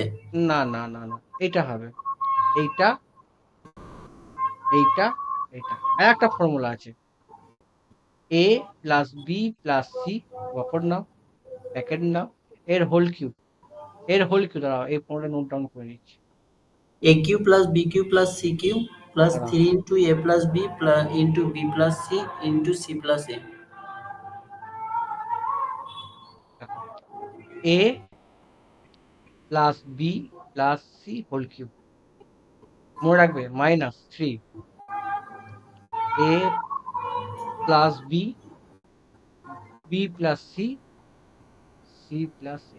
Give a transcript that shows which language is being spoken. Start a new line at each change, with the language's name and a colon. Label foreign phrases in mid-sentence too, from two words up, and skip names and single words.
Bangla: না না না না, এটা হবে, এইটা, এইটা, এইটা, আর একটা ফর্মুলা আছে,
English: a plus b plus c,
Bangla: অপর নাও, ব্র্যাকেট নাও, এর
English: whole cube,
Bangla: এর
English: whole cube,
Bangla: দাঁড়াও এই ফর্মটা
English: note down
Bangla: করে নিচ্ছি।
English: a cube plus b cube plus c cube plus
Bangla: দাঁড়াও
English: 3 into a plus b plus into b plus c into c plus a.
Bangla: দেখো,
English: a plus b plus c whole cube,
Bangla: মনে রাখবে -3
English: a plus b, b plus c, c plus a.